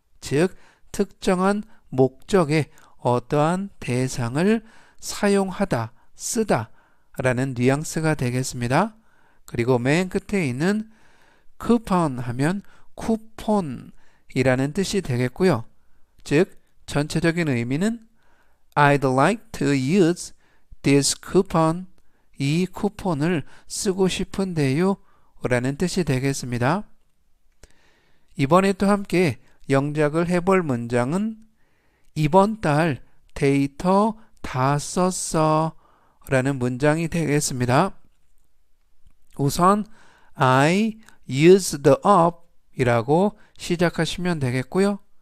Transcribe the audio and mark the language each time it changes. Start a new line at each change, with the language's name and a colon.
Korean: 즉, 특정한 목적에 어떠한 대상을 사용하다, 쓰다 라는 뉘앙스가 되겠습니다. 그리고 맨 끝에 있는 쿠폰 하면 쿠폰이라는 뜻이 되겠고요. 즉, 전체적인 의미는
English: I'd like to use this coupon.
Korean: 이 쿠폰을 쓰고 싶은데요. 라는 뜻이 되겠습니다. 이번에 또 함께 영작을 해볼 문장은 이번 달 데이터 다 썼어. 라는 문장이 되겠습니다. 우선
English: I used up
Korean: 이라고 시작하시면 되겠고요.